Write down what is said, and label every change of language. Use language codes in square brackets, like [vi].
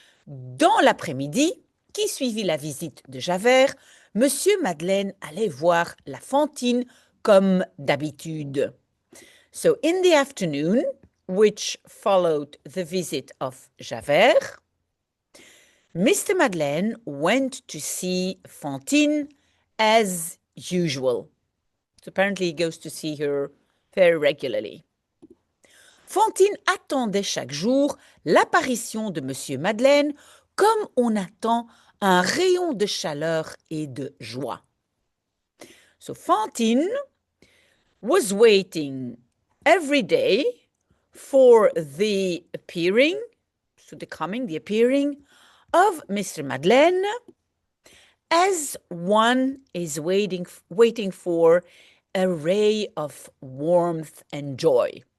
[fr] Dans l'après-midi, qui suivit la visite de Javert, Monsieur Madeleine allait voir la Fantine comme d'habitude. [en] So in the afternoon, which followed the visit of Javert, Mr. Madeleine went to see Fantine as usual. So apparently he goes to see her very regularly. [fr] Fantine attendait chaque jour l'apparition de Monsieur Madeleine comme on attend un rayon de chaleur et de joie. [en] So Fantine was waiting every day for the appearing of Mr. Madeleine, as one is waiting for a ray of warmth and joy.